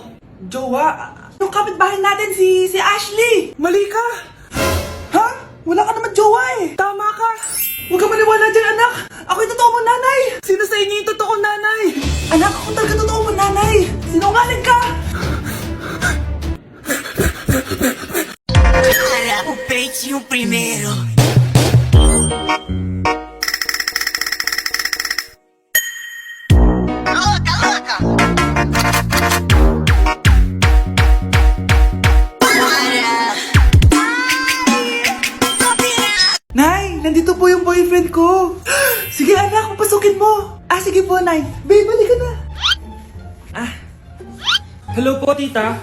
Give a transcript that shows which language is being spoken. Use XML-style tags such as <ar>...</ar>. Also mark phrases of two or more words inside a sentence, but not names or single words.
<tl>Jowa? Yung kapitbahay natin, si Ashley. Mali ka! Ha? Wala ka naman jowa eh. Tama ka! Huwag ka maniwala dyan, anak. Ako yung totoo mong nanay. Sino sa inyo yung totoong nanay? Anak, ako talaga totoo mong nanay. Sinungaling ka.</tl> <pt>Para o peito primeiro. Louca, louca!</pt> <tl>Nay, nandito po yung boyfriend ko. Sige anak, papasukin mo. Sige po, Nay. Babe, balik ka na. Hello po, tita.</tl>